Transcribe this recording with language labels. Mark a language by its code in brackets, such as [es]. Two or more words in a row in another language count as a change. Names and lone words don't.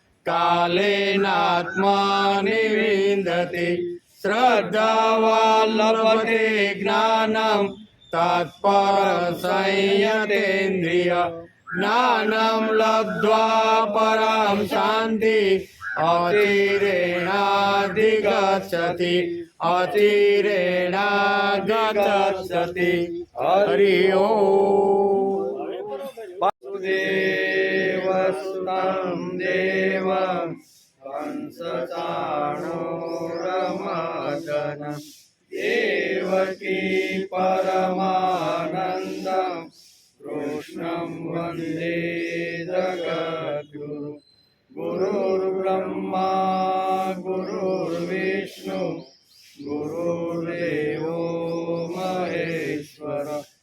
[sa] કાલેનાત્માનિ વિંદતે શ્રદ્ધાવા લભતે જ્ઞાનમ તત્પર સંયતેન્દ્રિય જ્ઞાનમ લબ્ધ્વા પરામ શાંતિ અતિરેણાધિગચ્છતિ અતિરેણાધિગચ્છતિ. હરિ ઓમ. वसुदेवसुतं देवं कंसचाणूरमर्दन देवकी परमानन्दं कृष्णं वन्दे जगद्गुरुं गुरुर्ब्रह्मा गुरुर्विष्णु गुरुर्देवो महेश्वर